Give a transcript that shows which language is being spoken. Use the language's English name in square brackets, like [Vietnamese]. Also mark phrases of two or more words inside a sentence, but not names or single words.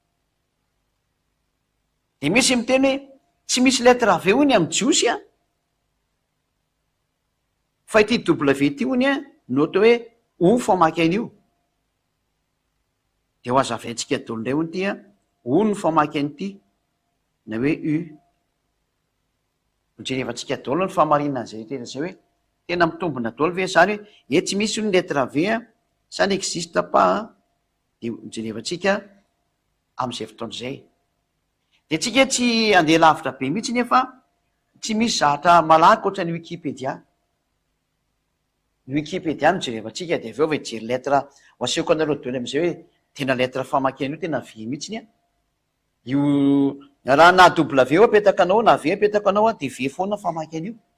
[Malagasy] Dia misy miteny hoe tsy misy lettre V hoy ny amin'ny jiosy fa ity W ity hoy no atao hoe O famaky an'io. Dia ho hazavaintsika daholo indray hoy ity O no famaky an'ity na hoe U. Jerevantsika daholo ny fahamarinana izay tena izay hoe tena mitombina daholo ve zany hoe tsy misy ny [French] lettre V ça n'existe pas. [Malagasy] Dia jerevantsika amin'izay fotoana izay. Dia tsika tsy andeha lavitra be mihitsy nefa tsy misy zavatra malaky ohatry ny Wikipédia. Ny Wikipédia no jerevantsika dia avy eo hijery lettre ho asehoko anareo daholo amin'izay hoe tena lettre famaky an'io tena V mihitsy io raha na W apetaka anao na V apetaka anao dia V foana famaky an'io.